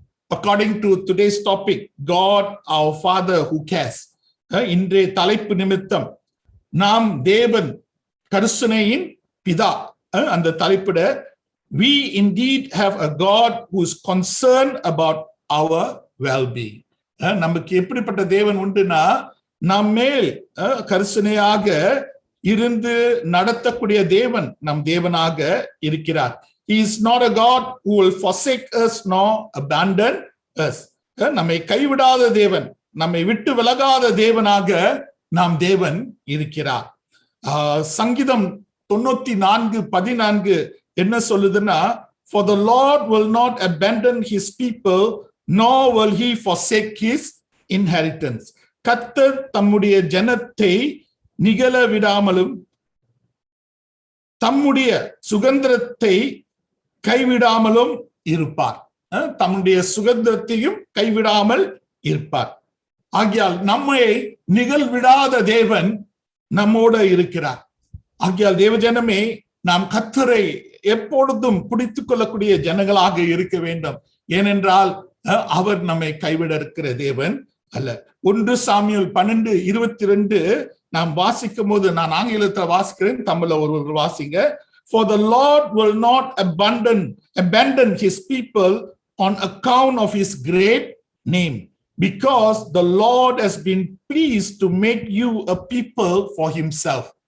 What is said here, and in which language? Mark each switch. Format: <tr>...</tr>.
<en>According to today's topic, God our Father who cares. இன்றைய தலைப்பு நிமித்தம் நாம் தேவன் கருணையின் பிதா, அந்த தலைப்பிட we indeed have a God who is concerned about our well-being.</en> <ta>நமக்கு எப்படிப்பட்ட தேவன் உண்டுனா, நம்மேல் கருணையாக இருந்து நடத்தக்கூடிய தேவன் நம் தேவனாக இருக்கிறார்.</ta> <en>He is not a God who will forsake us nor abandon us.</en> <ta>நம்மை கைவிடாத தேவன், நம்மை விட்டு விலகாத தேவனாக நாம் தேவன் இருக்கிறார்.</ta> <en>சங்கீதம் 94:14 என்ன சொல்லுதுன்னா, for the Lord will not abandon his people nor will he forsake his inheritance.</en> <ta>கர்த்தர் தம்முடைய ஜனத்தை நிகழ விடாமலும் தம்முடைய சுதந்திரத்தை கைவிடாமலும் இருப்பார். தம்முடைய சுதந்திரத்தையும் கைவிடாமல் இருப்பார். ஆகையால் நம்மை நிகழ்விடாத தேவன் நம்மோட இருக்கிறார். ஆகையால் தேவஜனமே, நாம் கர்த்தரை எப்பொழுதும் பிடித்துக் கொள்ளக்கூடிய ஜனங்களாக இருக்க வேண்டும். ஏனென்றால் அவர் நம்மை கைவிட இருக்கிற தேவன் அல்ல. 1 சாமுவேல் 12:22 நாம் வாசிக்கும் போது, நான் ஆங்கிலத்தில் வாசிக்கிறேன், தமிழ்ல ஒருவர் வாசிங்க.</ta> <en>For the Lord will not abandon his people on account of his great name, because the Lord has been pleased to make you a people for himself.</en>